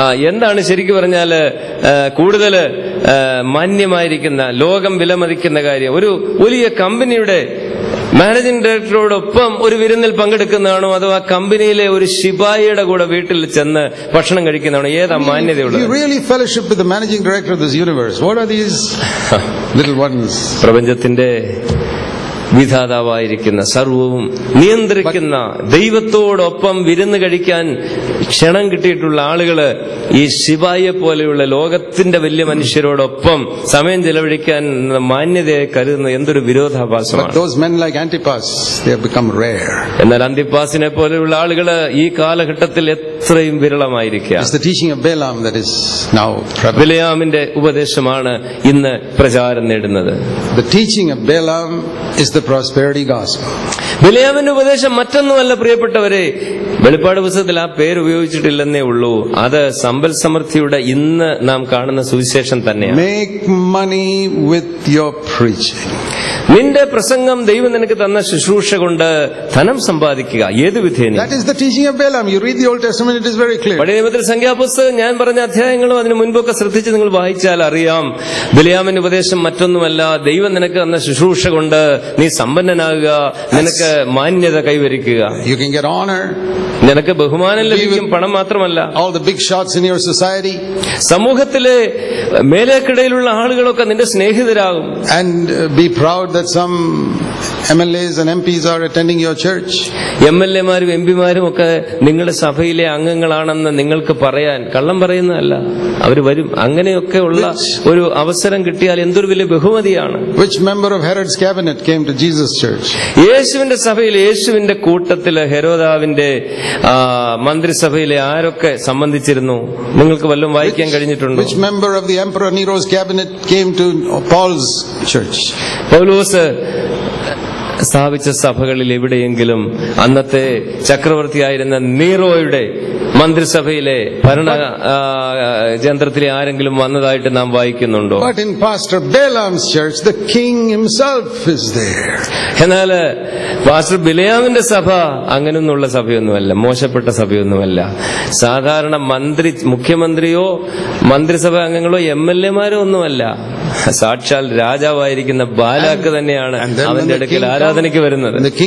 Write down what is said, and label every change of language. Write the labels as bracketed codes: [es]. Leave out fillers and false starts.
[ml] എന്താണ് ശരിക്കും പറഞ്ഞാല് കൂടുതൽ മാന്യമായിരിക്കുന്ന, ലോകം വിലമതിക്കുന്ന കാര്യം ഒരു വലിയ കമ്പനിയുടെ മാനേജിംഗ് ഡയറക്ടറോടൊപ്പം ഒരു വിരുന്നിൽ പങ്കെടുക്കുന്നതാണോ, അതോ ആ കമ്പനിയിലെ ഒരു ശിപായിയുടെ കൂടെ വീട്ടിൽ ചെന്ന് ഭക്ഷണം കഴിക്കുന്നതാണോ? ഏതാ മാന്യതയുള്ളത്? [en] You really fellowship with the managing director of this universe. What are these little ones? [ml] പ്രപഞ്ചത്തിന്റെ വിധാതാവായിരിക്കുന്ന, സർവവും നിയന്ത്രിക്കുന്ന ദൈവത്തോടൊപ്പം വിരുന്ന് കഴിക്കാൻ ക്ഷണം കിട്ടിയിട്ടുള്ള ആളുകള് ഈ ശിവായെ പോലെയുള്ള ലോകത്തിന്റെ വലിയ മനുഷ്യരോടൊപ്പം സമയം ചെലവഴിക്കാൻ മാന്യതയെ കരുതുന്ന എന്തൊരു വിരോധാഭാസമാണ്. [en] Those men like Antipas, they have become rare. [ml] എന്നാൽ അന്തിപ്പാസിനെ പോലെയുള്ള ആളുകള് ഈ കാലഘട്ടത്തിൽ എത്രയും വിരളമായിരിക്കുക. [en] It's the teaching of Balaam that is now prevalent. [ml] ബിലയാമിന്റെ ഉപദേശമാണ് ഇന്ന് പ്രചാരം നേടുന്നത്. [en] The teaching of Balaam is the prosperity gospel. [ml] ബിലയാമിന്റെ ഉപദേശം മറ്റൊന്നുമല്ല പ്രിയപ്പെട്ടവരെ, വെളിപ്പാട് പുസ്തകത്തിൽ ആ പേര് ഉപയോഗിച്ചിട്ടില്ലെന്നേ ഉള്ളൂ. അത് സമ്പൽ സമൃദ്ധിയുടെ ഇന്ന് നാം കാണുന്ന സുവിശേഷം തന്നെയാണ്. [en] Make money with your preaching. [ml] നിന്റെ പ്രസംഗം ദൈവം നിനക്ക് തന്ന ശുശ്രൂഷ കൊണ്ട് ധനം സമ്പാദിക്കുക ഏത് വിധേന. [en] That is the teaching of Balaam. You read the Old Testament, it is very clear. [ml] പഴയ നിയമത്തിൽ സംഖ്യാപുസ്തകം ഞാൻ പറഞ്ഞ അധ്യായങ്ങളും അതിന് മുൻപൊക്കെ ശ്രദ്ധിച്ച് നിങ്ങൾ വായിച്ചാൽ അറിയാം, ബിലയാമിന്റെ ഉപദേശം മറ്റൊന്നുമല്ല, ദൈവം നിനക്ക് തന്ന ശുശ്രൂഷ കൊണ്ട് നീ സമ്പന്നനാകുക, നിനക്ക് മാന്യത കൈവരിക്കുക, [en] You can get honor, [ml] നിനക്ക് ബഹുമാനം ലഭിക്കും. പണം മാത്രമല്ല, [en] all the big shots in your society, [ml] സമൂഹത്തിലെ മേലേക്കിടയിലുള്ള ആളുകളൊക്കെ നിന്റെ സ്നേഹിതരാകും. [en] and be proud that that some MLAs and MPs are attending your church. [ml] MLA-മാരും MP-മാരും ഒക്കെ നിങ്ങളുടെ സഭയിലെ അംഗങ്ങളാണെന്ന് നിങ്ങൾക്ക് പറയാൻ കള്ളം പറയുന്നതല്ല. അവർ വരും. അങ്ങനെയൊക്കെ ഉള്ള ഒരു അവസരം കിട്ടിയാൽ എന്തൊരു വലിയ ബഹുമതിയാണ്. [en] Which member of Herod's cabinet came to Jesus' church? [ml] യേശുവിന്റെ സഭയിൽ, യേശുവിന്റെ കൂട്ടത്തില് ഹെരോദാവിന്റെ മന്ത്രിസഭയിലെ ആരൊക്കെ സംബന്ധിച്ചിരുന്നു? നിങ്ങൾക്ക് വല്ലതും വായിക്കാൻ കഴിഞ്ഞിട്ടുണ്ടോ? [en] Which member of the Emperor Nero's cabinet came to Paul's church? [ml] പൗലോസ് സ്ഥാപിച്ച സഭകളിൽ എവിടെയെങ്കിലും അന്നത്തെ ചക്രവർത്തിയായിരുന്ന നീറോയുടെ മന്ത്രിസഭയിലെ ഭരണ കേന്ദ്രത്തിലെ ആരെങ്കിലും വന്നതായിട്ട് നാം വായിക്കുന്നുണ്ടോ? [en] But in Pastor Balaam's church, the king himself is there. [ml] എന്നാൽ പാസ്റ്റർ ബിലയാമിന്റെ സഭ അങ്ങനെയൊന്നുള്ള സഭയൊന്നുമല്ല, മോശപ്പെട്ട സഭയൊന്നുമല്ല. സാധാരണ മുഖ്യമന്ത്രിയോ മന്ത്രിസഭ അംഗങ്ങളോ MLA-മാരോ ഒന്നുമല്ല. സാക്ഷാൽ രാജാവായിരിക്കുന്ന ബാലാക്ക് തന്നെയാണ് അവന്റെ അടുക്കൽ ആരാധനയ്ക്ക് വരുന്നത്.